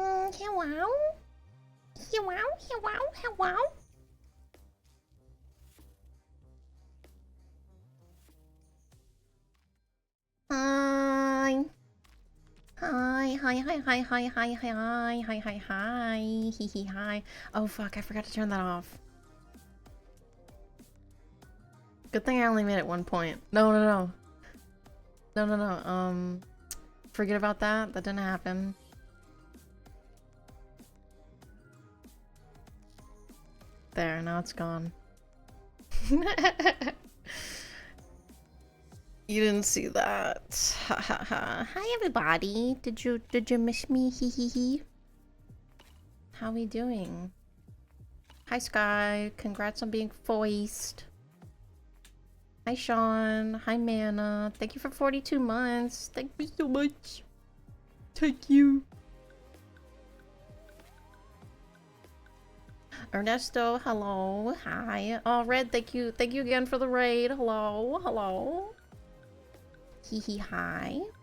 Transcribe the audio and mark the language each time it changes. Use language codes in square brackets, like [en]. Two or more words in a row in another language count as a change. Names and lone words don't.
[en] Hello? Hello? Hello? Hello? Hi. Hi, hi, hi, hi, hi, hi, hi, hi, hi, hi, hee hee, hi. Oh fuck, I forgot to turn that off. Good thing I only made it 1 point. No, no, no. No, no, no. Forget about that. That didn't happen. There, now it's gone. You didn't see that. Ha ha ha. Hi everybody. Did you miss me? Hee hee hee. How we doing? Hi Sky. Congrats on being foist. Hi Sean. Hi Mana. Thank you for 42 months. Thank you so much. Thank you. Ernesto, hello. Hi. Oh, Red, thank you. Thank you again for the raid. Hello. Hello. Hee hee hi.